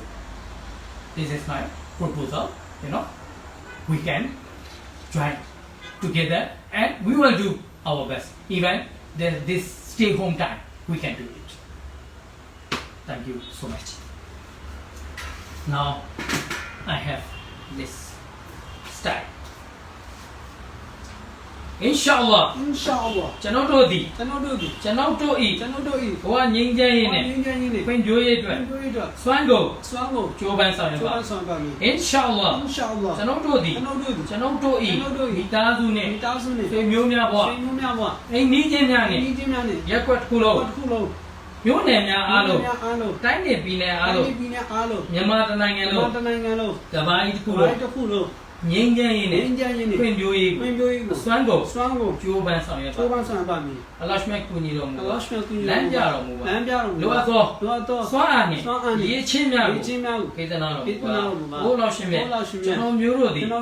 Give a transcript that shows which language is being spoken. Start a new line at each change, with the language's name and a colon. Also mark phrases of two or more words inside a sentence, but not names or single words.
English: This is my proposal, we can join together and we will do our best. Even this stay home time, we can do it. Thank you so much. Now I have this style. Inshallah,
Burmese: ကျွန်တော်တို့သည်ကျွန်တော်တို့၏ ဘဝငြိမ်းချမ်းရေးနဲ့ဖွံ့ဖြိုးရေးအတွက်စွမ်းကုန်ကြိုးပမ်းဆောင်ရွက်ပါမယ်။ Inshallah ကျွန်တော်တို့သည်ကျွန်တော်တို့၏ မိသား စုနဲ့ဆွေမျိုးများဘဝအိမ်နီးချင်းများနဲ့ရက်ကွက်တစ်ခုလုံးမျိုးနယ်များအားလုံးတိုင်းနယ်ပြည်နယ်အားလုံးမြန်မာတစ်နိုင်ငံလုံးကမ္ဘာကြီးတစ်ခုလုံး ငြိမ်းချမ်းရေးနဲ့ဖွံ့ဖြိုးရေးစွမ်းကုန်ကြိုးပမ်းဆောင်ရွက်ပါမယ်။ အလ္လာဟ်မြတ်ကူညီတော်မူပါလမ်းပြတော်မူပါလိုအပ်သောစွမ်းအားနဲ့ရေးချင်းများကိုကေသနာတော်မူပါဘိုးတော်ရှင်မြတ်ကျွန်တော်မျိုးတို့သည်